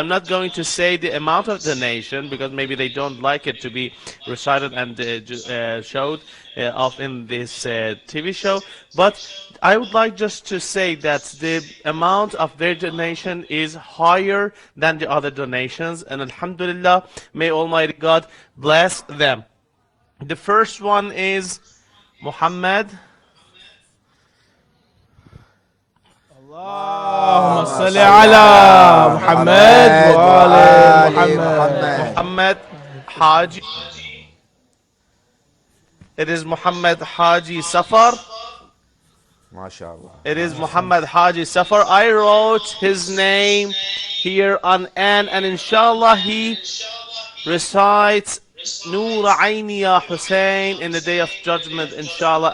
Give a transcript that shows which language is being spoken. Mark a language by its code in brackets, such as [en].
[en] I'm not going to say the amount of donation because maybe they don't like it to be recited and showed off in this TV show, but I would like just to say that the amount of their donation is higher than the other donations, and alhamdulillah, may Almighty God bless them. The first one is Muhammad. [ar] اللهم صل على محمد وآل محمد. [en] Muhammad Haji. It is Muhammad Haji Safar. MashaAllah. It is Muhammad Haji Safar. I wrote his name here on N, and inshallah he recites Noor Aini Ya Hussein in the day of judgment, inshallah.